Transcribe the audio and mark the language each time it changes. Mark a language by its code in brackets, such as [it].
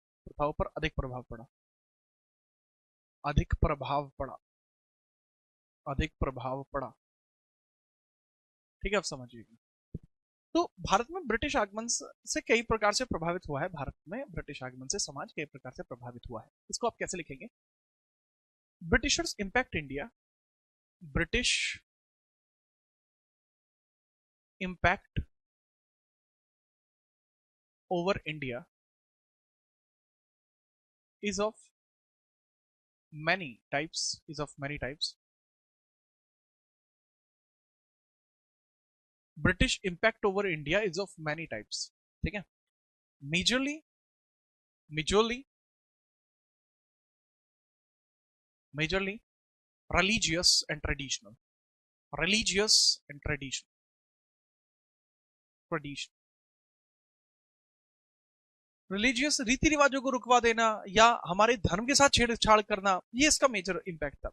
[hi] प्रथाओं पर अधिक प्रभाव पड़ा, अधिक प्रभाव पड़ा, अधिक प्रभाव पड़ा। ठीक है, अब समझिएगा। तो भारत में ब्रिटिश आगमन से कई प्रकार से प्रभावित हुआ है। भारत में ब्रिटिश आगमन से समाज कई प्रकार से प्रभावित हुआ है। इसको आप कैसे लिखेंगे? [en] Britishers impact India, British impact over India is of many types, is of many types. British impact over India is of many types. [hi] ठीक है। [en] Majorly, majorly, majorly religious and traditional, religious and traditional, tradition, [hi] religious रीति रिवाजों को रुकवा देना या हमारे धर्म के साथ छेड़छाड़ करना, ये इसका मेजर इंपैक्ट था।